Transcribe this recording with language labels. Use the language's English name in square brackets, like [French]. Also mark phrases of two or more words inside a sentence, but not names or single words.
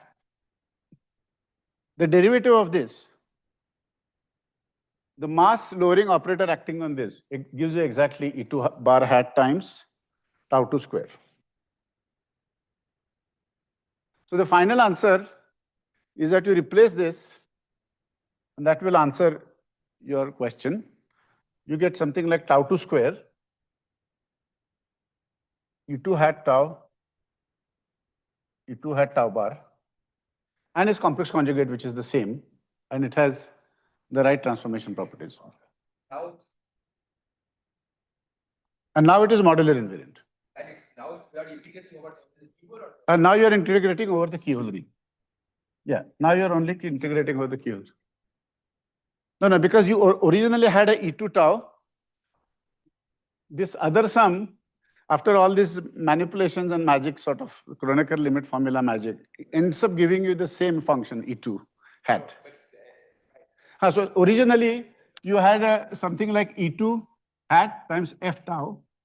[English] The derivative of this, the mass lowering operator acting on this, it gives you exactly E2 bar hat times tau 2 square. So the final answer is that you replace this, and that will answer your question. You get something like tau 2 square, E2 hat tau, E2 hat tau bar, and its complex conjugate, which is the same, and it has the right transformation properties. And now it is modular invariant. And it's now we are integrating over the keyboard. And now you are integrating over the keyhole ring. Yeah, now you are only integrating over the keyhole. No, because you originally had a E2 tau. This other sum, after all these manipulations and magic, sort of Kronecker limit formula magic, ends up giving you the same function, E2 hat. So originally, you had something like E2 hat times F tau.